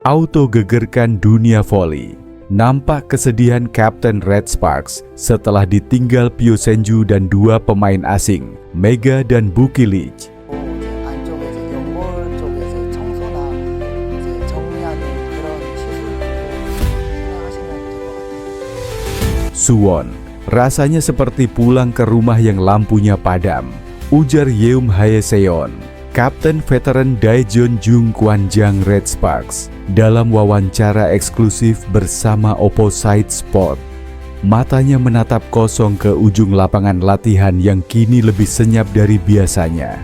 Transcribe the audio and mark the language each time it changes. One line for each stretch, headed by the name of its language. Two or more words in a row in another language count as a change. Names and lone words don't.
Indonesian: Auto gegerkan dunia voli. Nampak kesedihan Kapten Red Sparks setelah ditinggal Pio Senju dan dua pemain asing, Mega dan Bukilic.
Korean: 안쪽에 이제 연골 쪽에서 청소나 이제 정리하는 그런 시술도 진행하시면 될 것 같아요.
Indonesian: Suwon, rasanya seperti pulang ke rumah yang lampunya padam, ujar Yeum Haeseon, Kapten veteran Daejeon Jung Kwanjang Red Sparks, dalam wawancara eksklusif bersama Opposite Sport. Matanya menatap kosong ke ujung lapangan latihan yang kini lebih senyap dari biasanya.